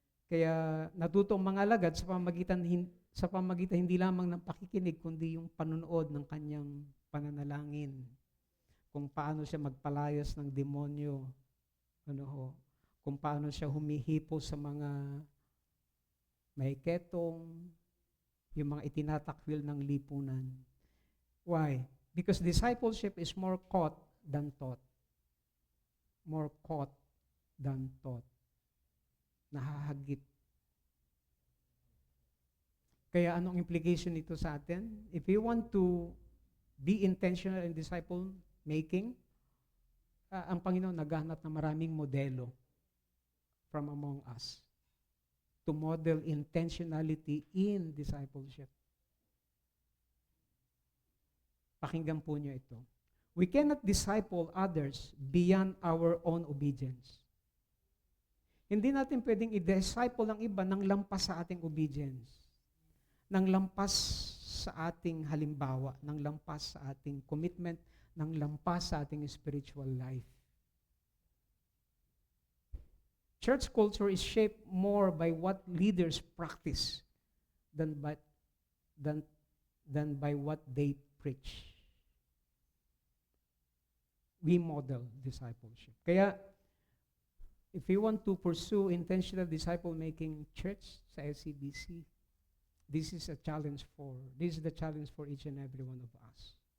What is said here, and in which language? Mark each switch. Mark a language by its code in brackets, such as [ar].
[tl] Kaya natuto ang mga alagad sa pamagitan hindi lamang ng pakikinig, kundi yung panunood ng kanyang pananalangin. Kung paano siya magpalayas ng demonyo. Kung paano siya humihipo sa mga may ketong, yung mga itinatakwil ng lipunan. [en] Why? Because discipleship is more caught than taught. More caught than taught. [tl] Nahahagip. Kaya anong implication nito sa atin? [en] If we want to be intentional in disciple making, [tl] ang Panginoon naghahanap ng maraming modelo [en] from among us to model intentionality in discipleship. [tl] Pakinggan po niyo ito. [en] We cannot disciple others beyond our own obedience. [tl] Hindi natin pwedeng i-disciple ang iba ng lampas sa ating obedience, ng lampas sa ating halimbawa, ng lampas sa ating commitment, ng lampas sa ating spiritual life. [en] Church culture is shaped more by what leaders practice than by what they preach. We model discipleship. Kaya, if you want to pursue intentional disciple-making church sa SCBC, this is the challenge for each and every one of us.